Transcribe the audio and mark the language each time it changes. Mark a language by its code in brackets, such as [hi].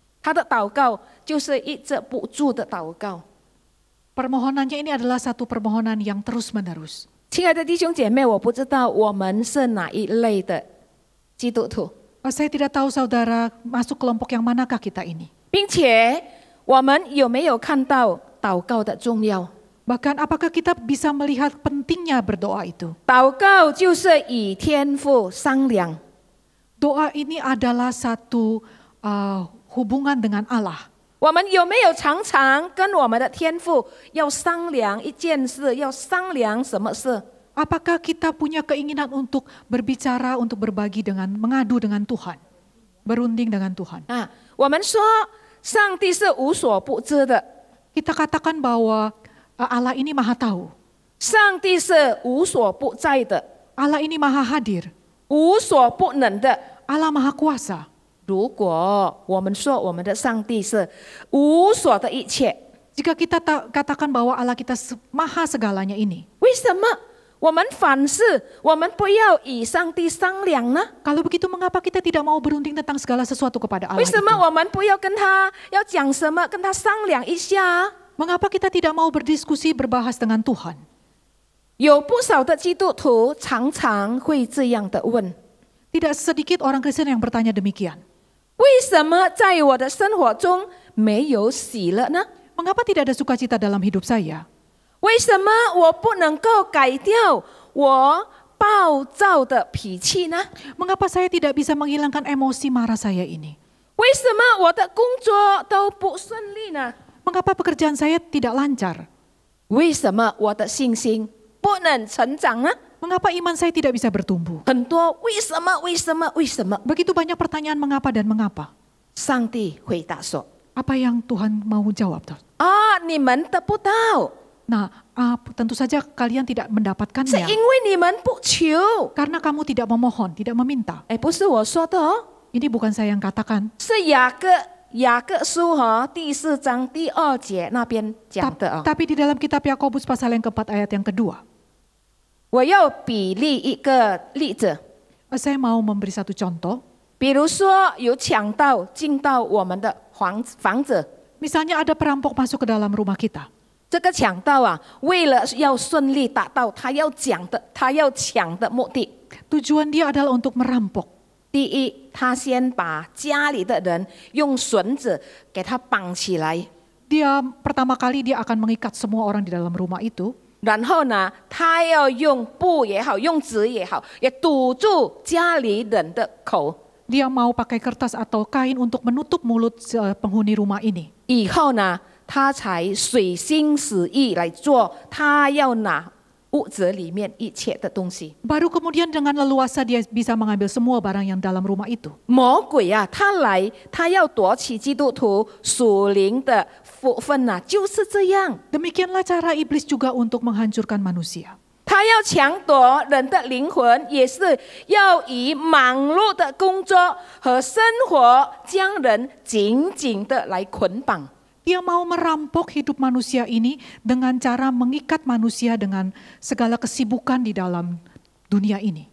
[zh] 他的祷告就是一直不住的祷告。 [id] Permohonannya ini adalah satu permohonan yang terus-menerus. [zh] 亲爱的弟兄姐妹，我不知道我们是哪一类的基督徒， [id] Saya tidak tahu saudara masuk kelompok yang manakah kita ini. [zh] 并且我们有没有看到祷告的重要？ [id] Bahkan apakah kita bisa melihat pentingnya berdoa itu? [zh] 祷告就是与天父商量。 [id] Doa ini adalah satu hubungan dengan Allah. [zh] 我们有没有常常跟我们的天父要商量一件事，要商量什么事？ [id] Apakah kita punya keinginan untuk berbicara, untuk berbagi dengan, mengadu dengan Tuhan, berunding dengan Tuhan? [zh] 啊，我们说上帝是无所不知的， [id] Kita katakan bahwa Allah ini maha tahu, [zh] 上帝是无所不在的， [id] Allah ini maha hadir, [zh] 无所不能的。 [id] Allah maha kuasa. [zh] 如果我们说我们的上帝是无所的一切， [id] Jika kita katakan bahwa Allah kita maha segalanya ini, [zh] 为什么我们凡事我们不要与上帝商量呢？ [id] kalau begitu mengapa kita tidak mau berunding tentang segala sesuatu kepada Allah [zh] 为什么 [id] itu? [zh] 我们不要跟他要讲什么，跟他商量一下？ [id] Mengapa kita tidak mau berdiskusi, berbahas dengan Tuhan? [zh] 有不少的基督徒常常会这样的问： [id] Tidak sedikit orang Kristen yang bertanya demikian. [zh] 为什么在我的生活中没有喜乐呢？ [id] Mengapa tidak ada sukacita dalam hidup saya? [zh] 为什么我不能够改掉我暴躁的脾气呢？ [id] Mengapa saya tidak bisa menghilangkan emosi marah saya ini? [zh] 为什么我的工作都不顺利呢？ [id] Mengapa pekerjaan saya tidak lancar? [zh] 为什么我的信心不能成长呢？ [id] Mengapa iman saya tidak bisa bertumbuh? [zh] 很多为什么？ [id] Begitu banyak pertanyaan mengapa dan mengapa. [zh] 上帝回答说： [id] Apa yang Tuhan mau jawab? [zh] 啊，你们得不到， [id] Nah, tentu saja kalian tidak [zh] 是因 [id] mendapatkannya. [zh] 为你们不求。 [id] Karena kamu tidak memohon, tidak meminta. [zh] 哎，不是我说的哦， [id] Ini bukan saya yang katakan. [zh] 是雅各书第4章第2节那边讲的哦。 [id] Tapi di dalam kitab Yakobus pasal yang keempat ayat yang kedua. [zh] 我要比例一个例子， [id] Saya mau memberi satu contoh. [zh] 比如说有强盗进到我们的房子， [id] Misalnya ada perampok masuk ke dalam rumah kita. [zh] 这个强盗啊，为了要顺利达到他要抢的目的， [id] Tujuan dia adalah untuk merampok. [zh] 第一，他先把家里的人用绳子给他绑起来， [id] Dia pertama kali dia akan mengikat semua orang di dalam rumah itu. [zh] 然后呢，他要用布也好，用纸也好，也堵住家里人的口， [id] Dia mau pakai kertas atau kain untuk menutup mulut penghuni rumah ini. [zh] 以后呢，他才随心使意来做他要拿屋子里面一切的东西。 [id] Baru kemudian dengan leluasa dia bisa mengambil semua barang yang dalam rumah itu. [zh] 魔鬼啊，他来，他要夺取基督徒属灵的福分啊，就是这样。 [id] Demikianlah cara iblis juga untuk menghancurkan manusia. [zh] 他要抢夺人的灵魂，也是要以忙碌的工作和生活将人紧紧的来捆绑。 [id] Dia mau merampok hidup manusia ini dengan cara mengikat manusia dengan segala kesibukan di dalam dunia ini.